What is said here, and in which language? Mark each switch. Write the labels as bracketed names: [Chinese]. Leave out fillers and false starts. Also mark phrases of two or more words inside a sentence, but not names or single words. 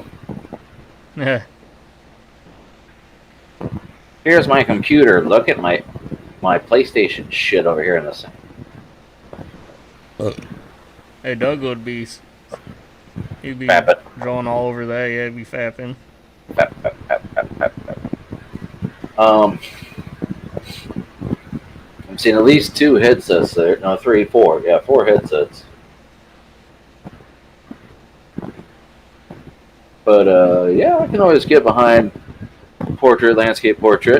[English] Yeah. Here's my computer. Look at my PlayStation shit over here in this thing. Hey, Doug would be. He'd be Fap it. drawing all over that. Yeah, he'd be fapping. Pap, pap, pap, pap, pap, pap. I'm seeing at least 2 headsets there. No, 3, 4. Yeah, 4 headsets. But yeah, I can always get behind portrait, landscape portrait.